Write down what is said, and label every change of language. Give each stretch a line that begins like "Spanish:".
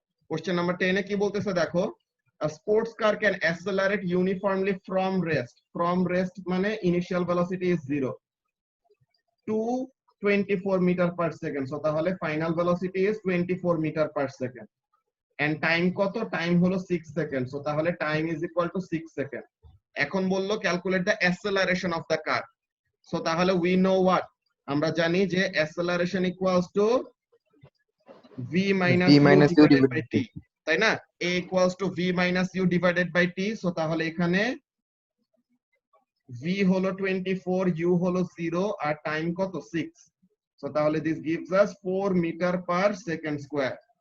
English: Question number 10 এ কি বলতেছে দেখো, a sports car can accelerate uniformly from rest, মানে initial velocity is 0 to 24 meter per second. So তাহলে final velocity is 24 meter per second and time কত,
Bangla: time হলো 6 second.
English: So তাহলে time is equal to 6 second. এখন বললো calculate the acceleration of the car. So তাহলে we know what,
Bangla: আমরা জানি যে অ্যাসেলারেশন equals to v minus
English: v u minus u divided by divided t, তাই না? a equals to v minus u divided by t, so তাহলে এখানে v হলো 24, u হলো 0 আর টাইম কত 6, সো তাহলে this gives us 4 meter per second square.